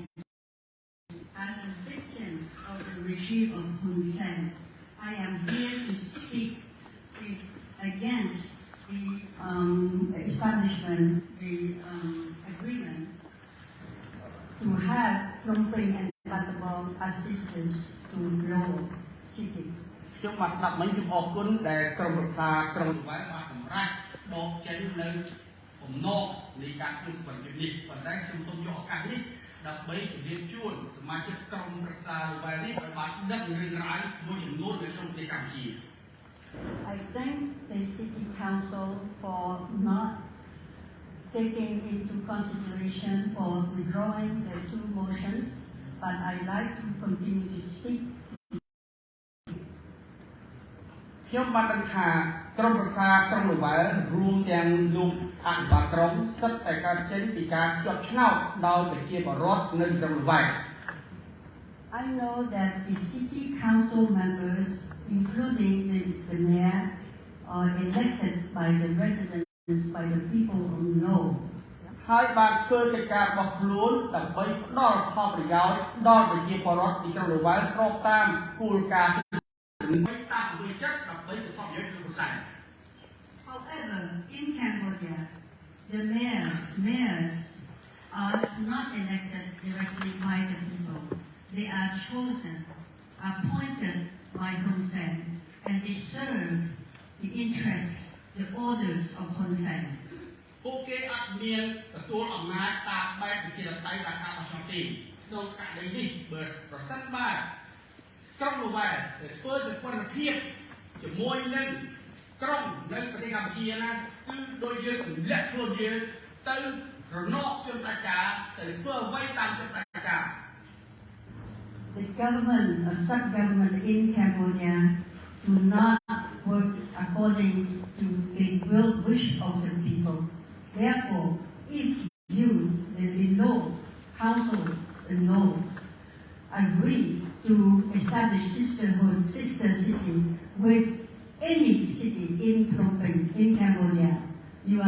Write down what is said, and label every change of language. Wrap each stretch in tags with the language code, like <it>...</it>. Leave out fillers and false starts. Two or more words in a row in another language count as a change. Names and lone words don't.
<en>As a victim of the regime of Hun Sen, I am here to speak against the establishment, the agreement to have Phnom Penh and Battambang assistance to Lowell City.</en> <km>ខ្ញុំបានស្ដាប់មិញខ្ញុំអរគុណដែលក្រុមរក្សាក្រុងវ៉ែបានសម្រេចដកចេញនៅបំណងនៃការធ្វើសកម្មភាពនេះប៉ុន្តែខ្ញុំសូមយកឱកាសនេះដើម្បីជម្រាបជូនសមាជិកក្រុមរក្សាវ៉ែនេះឲ្យបានដឹងរឿងរ៉ាវមួយចំនួននៅក្នុងប្រទេសកម្ពុជា</km> <en>I thank the City Council for not taking into consideration for withdrawing the two motions, but I'd like to continue to speak.</en> <km>ខ្ញុំបានដឹងថាក្រុមរក្សាក្រុងលវែលរួមទាំងលោកអភិបាលក្រុងសិតតែកើតចេញពីការជាប់ឆ្នោតដោយប្រជាពលរដ្ឋនៅក្រុងលវែល</km> <en>I know that the City Council members, including the mayor, are elected by the residents, by the people who know.</en> <km>ហើយបានធ្វើកិច្ចការរបស់ខ្លួនដើម្បីផ្ដល់ផលប្រយោជន៍ដល់ប្រជាពលរដ្ឋទីក្រុងលវែលស្របតាមគោលការណ៍</km> <en>However, in Cambodia, the mayors are not elected directly by the people. They are chosen, appointed by Hun Sen, and they serve the interests, the orders of Hun Sen.</en> <km>ពួកគេអត់មានទទួលអំណាចតាមបែបប្រជាធិបតេយ្យតាមការបោះឆ្នោតទេក្នុងករណីនេះបើប្រសិនបើក្រុងលវែលធ្វើសកម្មភាពជាមួយនឹងក្រុងនៅប្រទេសកម្ពុជាណាគឺដោយយើងទម្លាក់ខ្លួនយើងទៅរណបជនបដិការទៅធ្វើអ្វីតាមជនបដិការ</km> <en>The government, a sub-government in Cambodia, do not work according to the wish of the people. Therefore, if you, the law, council, the law, agree to establish sister city with any city in Phnom Penh, in Cambodia, you are</en>